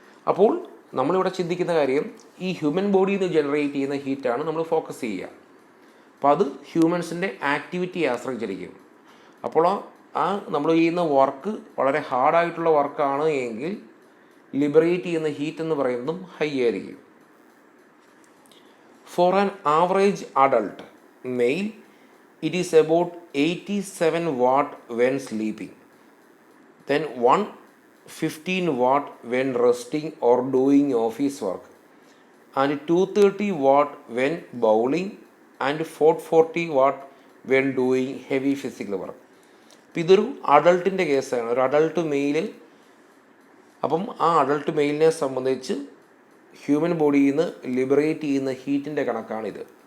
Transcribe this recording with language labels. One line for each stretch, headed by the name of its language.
Malayalam: അപ്പോൾ നമ്മളിവിടെ ചിന്തിക്കുന്ന കാര്യം ഈ ഹ്യൂമൻ ബോഡിയിൽ നിന്ന് ജനറേറ്റ് ചെയ്യുന്ന ഹീറ്റാണ് നമ്മൾ ഫോക്കസ് ചെയ്യുക. അപ്പോൾ അത് ഹ്യൂമൻസിൻ്റെ ആക്ടിവിറ്റിയെ ആശ്രയിച്ചിരിക്കും. അപ്പോൾ ആ നമ്മൾ ചെയ്യുന്ന വർക്ക് വളരെ ഹാർഡായിട്ടുള്ള വർക്കാണ് എങ്കിൽ ലിബറേറ്റ് ചെയ്യുന്ന ഹീറ്റ് എന്ന് പറയുന്നതും ഹൈ ആയിരിക്കും.
English: For an average adult male it is about 87 watt when sleeping, then 115 watt when resting or doing office work, and 230 watt when bowling, and 440 watt when doing heavy physical work.
Malayalam: അപ്പോൾ ഇതൊരു അഡൾട്ടിൻ്റെ കേസാണ്, ഒരു adult mail. അപ്പം ആ adult മെയിലിനെ സംബന്ധിച്ച് human ബോഡിയിൽ നിന്ന് liberate ചെയ്യുന്ന ഹീറ്റിൻ്റെ കണക്കാണിത്.